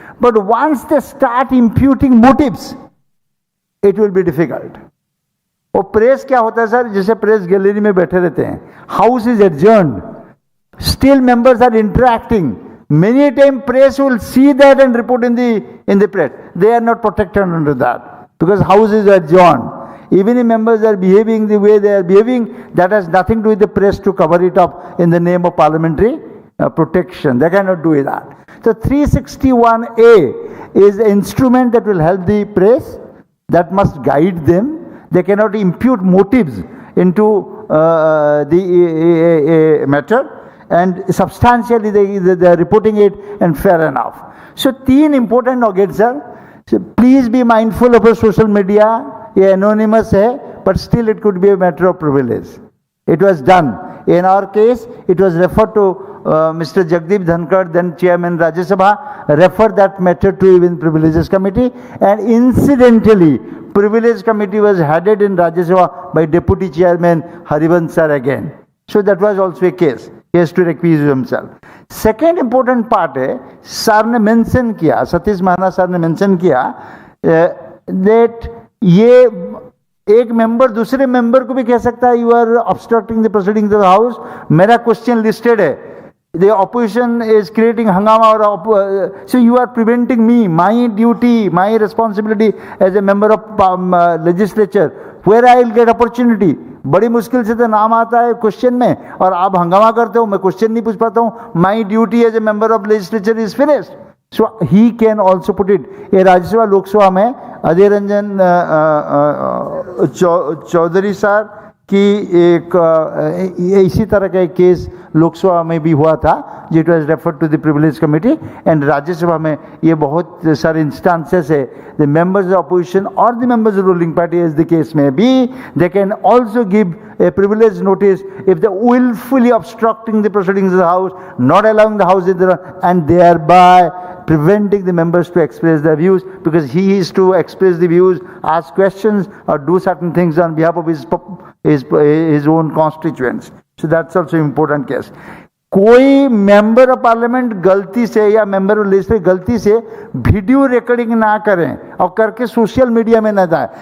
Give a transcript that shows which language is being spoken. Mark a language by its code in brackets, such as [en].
[en] But once they start imputing motives, it will be difficult. [hi] वो press क्या होता है सर, जैसे प्रेस गैलरी में बैठे रहते हैं, [en] House is adjourned, still members are interacting. Many times press will see that and report in the press. They are not protected under that because house is adjourned. Even if members are behaving the way they are behaving, that has nothing to do with the press to cover it up in the name of parliamentary protection. They cannot do that. So 361A is an instrument that will help the press, that must guide them. They cannot impute motives into the matter, and substantially they are reporting it, and fair enough. So 3 important nuggets are, so please be mindful of social media. [hi] ये anonymous है, [en] but still it could be a matter of privilege. It was done. In our case, it was referred to Mr. Jagdeep Dhankar, then Chairman Rajya Sabha, referred that matter to even Privileges Committee, and incidentally, Privilege Committee was headed in Rajya Sabha by Deputy Chairman Harivansh sir again. So that was also a case. He has to recuse himself. Second important part [hi] है, sir ने mention किया, Satish Mahana sir ने mention किया that ये एक member दूसरे member को भी कह सकता है, [en] You are obstructing the proceedings of the house. [hi] मेरा क्वेश्चन लिस्टेड है, [en] The opposition is creating हंगामा, और so you are preventing me, my duty, my responsibility as a member of legislature, where I will get opportunity. [hi] बड़ी मुश्किल से तो नाम आता है क्वेश्चन में, और आप हंगामा करते हो, मैं क्वेश्चन नहीं पूछ पाता हूँ. [en] My duty as a member of legislature is finished. So he can also put it. [hi] ये राज्यसभा लोकसभा में अधीर रंजन चौधरी सर की एक इसी तरह का एक केस लोकसभा में भी हुआ था, [en] It was referred to the privilege committee. And [hi] Rajya Sabha में ये बहुत सारे इंस्टांसेस है, [en] The members of opposition और the members of ruling party as the case में be, they can also give a privilege notice if they willfully obstructing the proceedings of the house, not allowing the house and thereby preventing the members to express their views, because he is to express the views, ask questions or do certain things on behalf of his own constituents. So that's also important case. [hi] कोई member of parliament गलती से या member of legislature गलती से video recording ना करें और करके सोशल मीडिया में ना जाए.